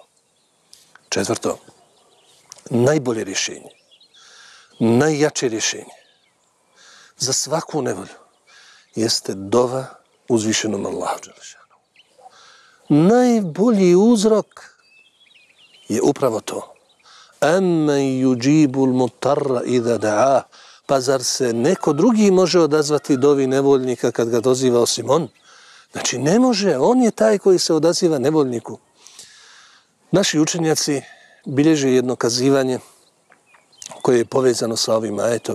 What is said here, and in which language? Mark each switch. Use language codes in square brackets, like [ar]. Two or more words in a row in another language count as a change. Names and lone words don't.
[bs] Četvrto, najbolje rješenje, najjače rješenje za svaku nevolju jeste dova uzvišenom Allahu dželešanu. Najbolji uzrok je upravo to. [ar] أمن يجيب المضطر إذا دعا. [bs] Pa zar se neko drugi može odazvati dovi nevoljnika kad ga doziva osim on? Znači ne može, on je taj koji se odaziva nevoljniku. Naši učenjaci bilježe jedno kazivanje koje je povezano sa ovim ajetom.